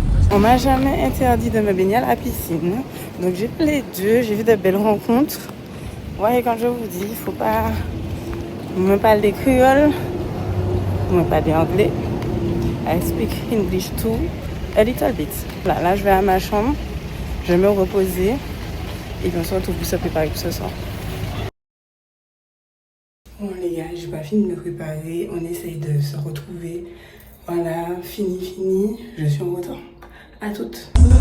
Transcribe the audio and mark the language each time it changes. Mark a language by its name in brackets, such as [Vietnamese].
[French] On m'a jamais interdit de me baigner à la piscine. Donc j'ai fait les deux. J'ai vu de belles rencontres. Ouais, quand je vous dis, il faut pas... Je me parle des créoles, je me parle des anglais. [English] I speak English too, a little bit. [French] Là, je vais à ma chambre, je vais me reposer et puis on se retrouve pour se préparer pour ce soir. Bon les gars, j'ai pas fini de me préparer. On essaye de se retrouver Voilà, fini, je suis en retour. À toutes.